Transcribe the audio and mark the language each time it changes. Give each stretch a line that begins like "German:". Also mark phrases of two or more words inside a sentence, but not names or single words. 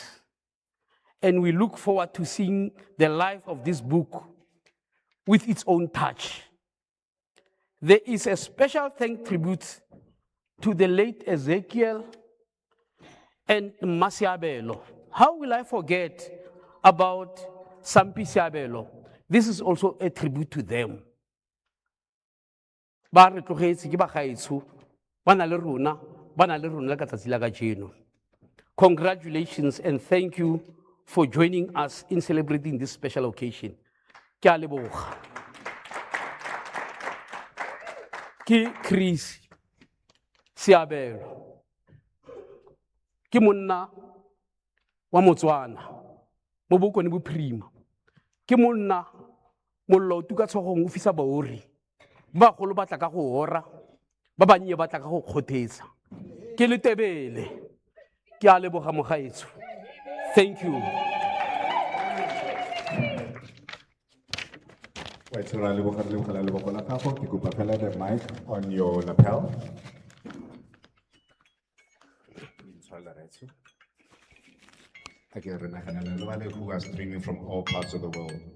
English: And we look forward to seeing the life of this book with its own touch. There is a special tribute to the late Ezekiel and Seabelo. How will I forget about Sampi Seabelo? This is also a tribute to them.
Tswana: Ba re tlogetse ke bagaetsho ba na le rona ka tsatsi la kajeno.
English: Congratulations and thank you for joining us in celebrating this special occasion.
Tswana: Ke a leboga. Ke Chris Seabelo. Ke monna wa Motswana mo Bokone Bophirima. Ke monna mollo o tuka tshogong o fisa baori. Ba golo ba tla ka go ora, ba bannye ba tla ka go kgothetsa. Ke letebele. Ke a leboga mogaetsho.
English: Thank you. Wait, so you could propel the mic on your lapel. Again, who are streaming from all parts of the world.